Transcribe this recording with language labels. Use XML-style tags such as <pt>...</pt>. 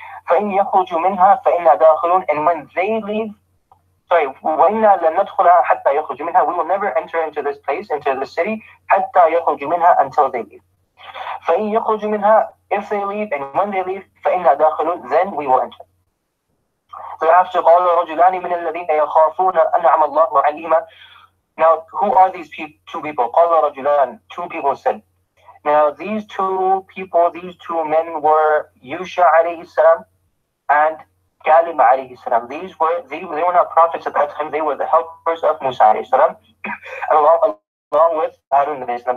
<ar>فَإِنْ يَخْرُجُوا مِنْهَا فَإِنَّا دَاخِلُونَ.</ar> <en>And when they leave,</en> <ar>وَإِنَّا لَنَدْخُلَهَا حَتَّى يَخْرُجُوا مِنْهَا.</ar> <en>We will never enter into this place, into the city,</en> <ar>حَتَّى يَخْرُجُوا مِنْهَا,</ar> <en>until they leave.</en> <ar>فَإِنْ يَخْرُجُوا مِنْهَا.</ar> <en>If they leave, and when they leave,</en> <ar>فَإِنَّا دَاخِلُونَ,</ar> <en>then we will enter.</en> <ar>Thereafter, قَالَ رَجُلَانِ مِنَ الَّذِينَ يَخَافُونَ أَنْعَمَ اللَّهُ عَلَيْهِمَا.</ar> <en>Now, who are these two people?</en> <ar>قَالَ رَجُلَانِ.</ar> <en>Two people said. Now, these two men were Yusha alayhi salam and Kalim alayhi salam. They were not prophets at that time. They were the helpers of Musa alayhi salam, along with Harun alayhi salam.</en>